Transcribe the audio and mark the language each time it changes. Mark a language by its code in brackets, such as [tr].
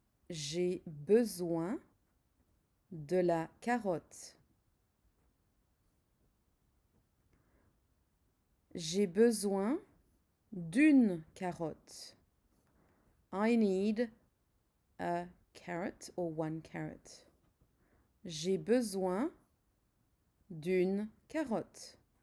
[fr] J'ai besoin de la carotte. J'ai besoin d'une carotte. [en] I need a carrot or one carrot. [fr] J'ai besoin d'une carotte.